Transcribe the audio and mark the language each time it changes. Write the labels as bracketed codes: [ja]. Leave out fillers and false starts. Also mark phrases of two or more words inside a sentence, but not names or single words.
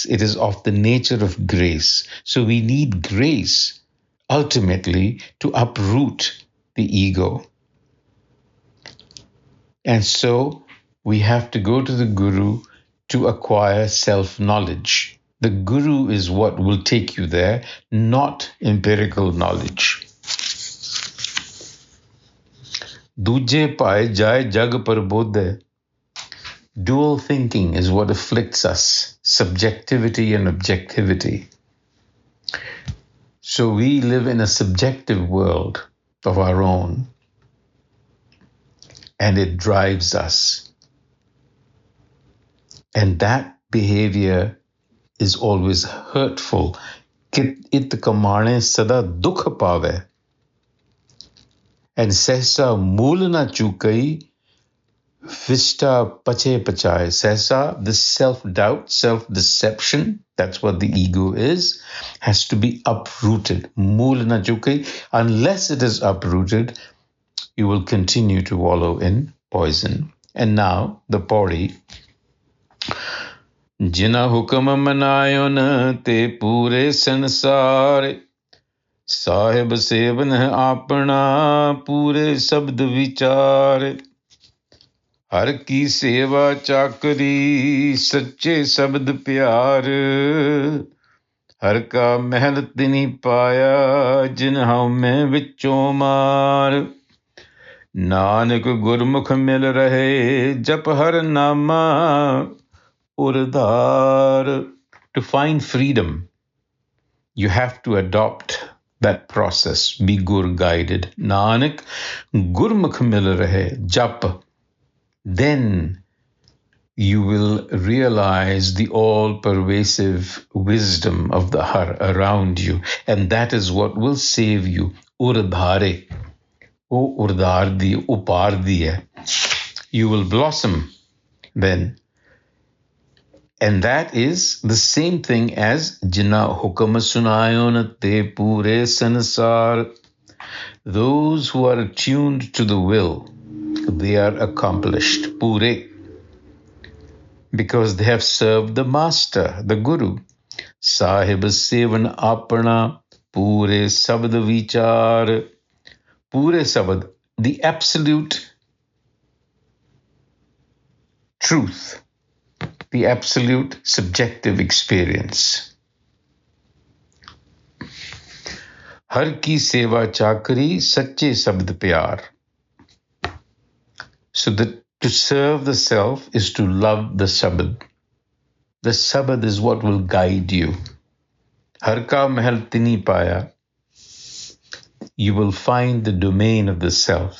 [en] It is of the nature of grace. So we need grace ultimately to uproot the ego. And so we have to go to the Guru to acquire self-knowledge. The Guru is what will take you there, not empirical knowledge. [pa] ਦੂਜੈ ਪਾਏ ਜਾਇ ਜਗ ਪਰ ਬੋਧੇ. [en] Dual thinking is what afflicts us, subjectivity and objectivity. So we live in a subjective world of our own, and it drives us. And that behavior is always hurtful. [pa] ਇਤ ਕਮਾਣੇ ਸਦਾ ਦੁਖ ਪਾਵੈ. And ਸਹਸਾ ਮੂਲ ਨ ਚੁਕਈ, ਵਿਸਟਾ ਪਚੇ ਪਚਾਏ. Sehsa, [en] this self-doubt, self-deception, that's what the ego is, has to be uprooted. [pa] ਮੂਲ ਨ ਚੁਕਈ, [en] unless it is uprooted, you will continue to wallow in poison. And now, the pauri. [pa] ਜਿਨਾ ਹੁਕਮ ਮਨਾਇਓਨ ਤੇ ਪੂਰੇ ਸੰਸਾਰ, ਸਾਹਿਬ ਸੇਵਨ ਆਪਣਾ ਪੂਰੇ ਸ਼ਬਦ ਵਿਚਾਰ ਹਰ ਕੀ ਸੇਵਾ ਚਾਕਰੀ ਸੱਚੇ ਸ਼ਬਦ ਪਿਆਰ ਹਰ ਕਾ ਮਹਿਲ ਤਿਨੀ ਪਾਇਆ ਜਿਨ ਹਉਮੈ ਵਿੱਚੋਂ ਮਾਰ ਨਾਨਕ ਗੁਰਮੁਖ ਮਿਲ ਰਹੇ ਜਪ ਹਰ ਨਾਮਾ ਉਰਧਾਰ [en] To find freedom, you have to adopt that process. Be Gur guided. [pa] ਨਾਨਕ, ਗੁਰਮੁਖ ਮਿਲ ਰਹੇ, ਜਪ. [en] Then you will realize the all-pervasive wisdom of the Har around you. And that is what will save you. [pa] ਉਰਧਾਰੇ। ਓ ਉਰਧਾਰਦੀ, ਉਪਰਦੀਆ. [en] You will blossom then. And that is the same thing as [pa] ਜਿਨਾ ਹੁਕਮ ਸੁਣਾਇਓਨ ਤੇ ਪੂਰੇ ਸੰਸਾਰ. [en] Those who are attuned to the will, they are accomplished, pure, because they have served the master, the guru. [pa] ਸਾਹਿਬ ਸੇਵਨ ਆਪਣਾ ਪੂਰੇ ਸਬਦ ਵੀਚਾਰ. ਪੂਰੇ ਸਬਦ, [en] the absolute truth, the absolute subjective experience. [pa] ਹਰਿ ਕੀ ਸੇਵਾ ਚਾਕਰੀ ਸਚੇ ਸਬਦ ਪਿਆਰ. [en] So that to serve the self is to love the sabad. The sabad is what will guide you. [pa] ਹਰਿ ਕਾ ਮਹਲ ਤਿਨੀ ਪਾਇਆ. [en] You will find the domain of the self.